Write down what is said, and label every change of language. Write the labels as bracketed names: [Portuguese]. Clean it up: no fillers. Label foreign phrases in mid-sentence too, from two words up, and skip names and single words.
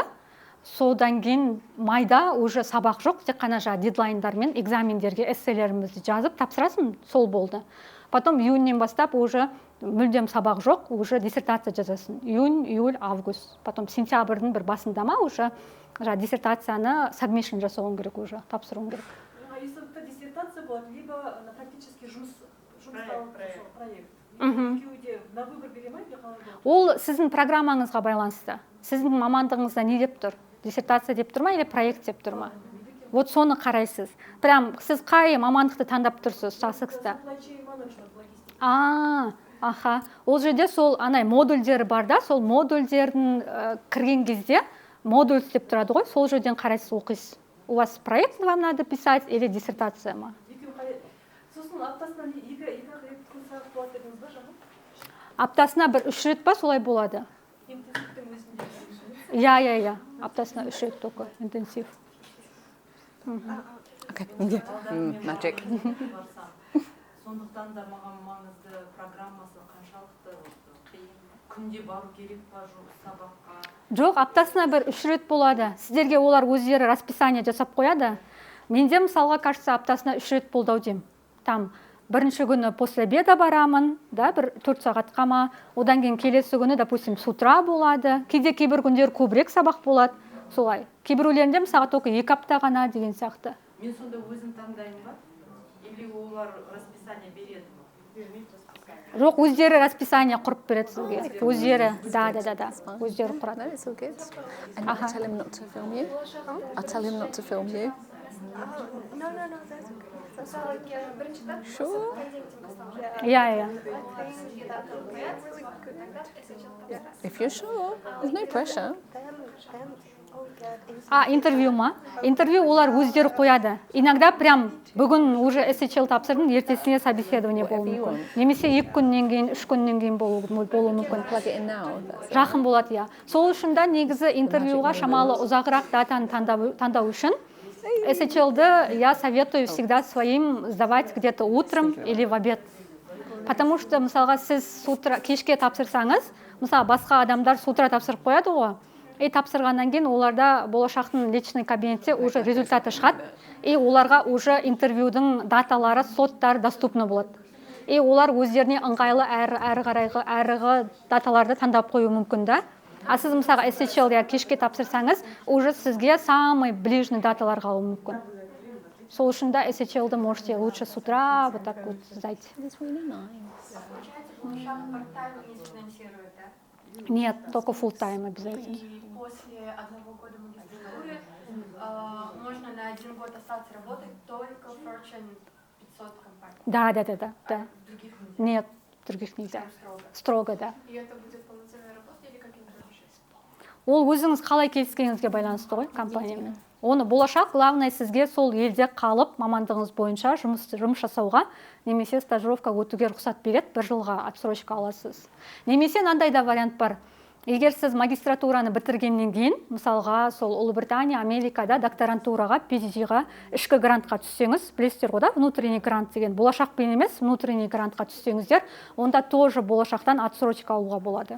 [Kazakh] Содан кейін майда уже сабақ жоқ, тек қана дедлайндар мен экзамендерге эсселерімізді жазып тапсырасың, сол болды. Потом июньнен бастап уже мүлдем сабақ жоқ, уже диссертация жазасың. Июнь, июль, август. Потом сентябрьдің бір басында уже диссертацияны submission жасауың керек уже, тапсыруың керек. [Russian] Если это диссертация была, либо на практически проект. На выбор [Kazakh] беремейді қалай болады? Ол сіздің программаңызға байланысты. Сіздің мамандығыңызда не деп тұр? Диссертация деп тұр ма, или проект деп тұр ма? Вот соны қарайсыз. Прям сіз қай мамандықты таңдап тұрсыз Sussex'та? Аха. Ол жерде сол анай модульдері бар да, сол модульдердің кірген кезде модуль деп тұрады ғой, сол жерден қарайсыз, оқисыз. [Russian] У вас проект вам надо писать или диссертация ма? [Kazakh] Сосын аптасынан екі рет сабақ болады дедіңіз ба, жаңа? Аптасына бір 3 рет па, солай болады. Интенсивтің өзінде. Я. Аптасына 3 рет [Russian] только интенсив. [English] Okay. Magic. [Kazakh] Сондықтан да маған маңызды программасы қаншалықты қиын, күнде бару керек па, жоқ сабаққа? Жоқ, аптасына бір 3 рет болады. Сіздерге олар өздері расписание жасап қояды. Менде мысалға кажется аптасына 3 рет болды деймін. Там бірінші күні [Russian] после обеда [Kazakh] барамын, да, бір 4 сағатқа ма, одан кейін келесі күні, [Russian] допустим, с утра [Kazakh] болады. Кейбір күндер көбірек сабақ болады, солай. Кейбіреулерінде мысалға только 2 апта ғана деген сияқты. Мен сонда өзім таңдаймын ба? Или олар расписание береді ме? Жоқ, өздері расписание құрып береді сізге. Өздері, да. Өздері құрады. [English] No, it's all good. And I'll tell him not to film you. I'll tell him not to film you. No, that's okay. Sure. Я. If you're sure, there's no pressure. [Kazakh] Интервью ма? Интервью олар өздері қояды. [Russian] Иногда прям [Kazakh] бүгін уже SHL тапсырдым, ертесіне собеседование болуы мүмкін. Немесе 2 күннен кейін, 3 күннен кейін болуы мүмкін. Жақын болады, я. Сол үшін да негізі интервьюға шамалы ұзағырақ датаны таңдау үшін SHL-ды [Russian] я советую всегда своим сдавать где-то утром или в обед. Потому что, [Kazakh] мысалға, сіз кешке тапсырсаңыз, мысалы, басқа адамдар [Russian] с утра [Kazakh] тапсырып қояды ғой. Тапсырғаннан кейін оларда Болашақтың личный кабинетте [Russian] уже результаты [Kazakh] шығады. Оларға уже интервьюдің даталары, слоттары доступны болады. Олар өздеріне ыңғайлы әрі даталарды таңдап қою мүмкін да. Сіз мысалға SHL кешке тапсырсаңыз, уже сізге [Russian] самый ближний [Kazakh] даталар қалуы мүмкін. Сол үшін да [Russian] SHL-ды можете лучше с утра вот так вот сдать. Нет, только full-time обязательно. И после 1 года магистратуры можно на 1 год остаться работать только в Fortune 500 компаний. Да. Других нельзя? Нет, других нельзя. Строго, да. И это будет полноценная работа или как интерншип? [Kazakh] Ол өзіңіз қалай келіскеніңізге байланысты ғой компаниямен. Оны Болашақ главное сізге сол елде қалып, мамандығыңыз бойынша жұмыс жасауға, немесе стажировка өтуге рұқсат береді, 1 жылға отсрочка аласыз. Немесе мынандай да вариант бар. Егер сіз магистратураны бітіргеннен кейін, мысалға сол Ұлыбритания, Америкада докторантураға, PhD-ға, ішкі грантқа түссеңіз, білесіздер ғой да, [Russian] внутренний грант [Kazakh] деген, Болашақпен емес, [Russian] внутренний грантқа [Kazakh] түссеңіздер, онда тоже Болашақтан отсрочка алуға болады.